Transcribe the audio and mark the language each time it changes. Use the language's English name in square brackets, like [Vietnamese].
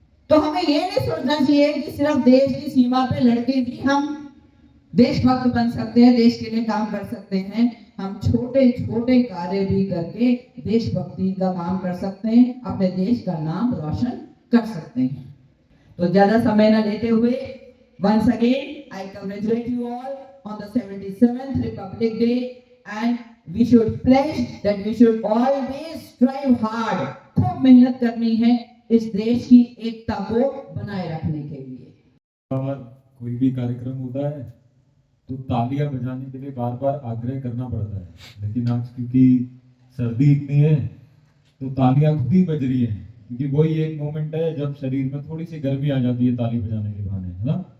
[Hindi] तो हमें ये नहीं सोचना चाहिए कि सिर्फ देश की सीमा पे लड़के भी हम देशभक्त बन सकते हैं, देश के लिए काम कर सकते हैं। हम छोटे छोटे कार्य भी करके देशभक्ति का काम कर सकते हैं, अपने देश का नाम रोशन कर सकते हैं। तो ज्यादा समय न लेते हुए [English] once again I congratulate you all on the 77th Republic Day, and we should pledge that we should always strive hard. [Hindi] खूब मेहनत करनी है इस देश की एकता को बनाए रखने के लिए। कोई भी कार्यक्रम होता है तो तालियां बजाने के लिए बार बार आग्रह करना पड़ता है, लेकिन आज क्योंकि सर्दी इतनी है तो तालियां खुद ही बज रही हैं, क्योंकि वही एक मोमेंट है जब शरीर में थोड़ी सी गर्मी आ जाती है ताली बजाने के बहाने, है ना।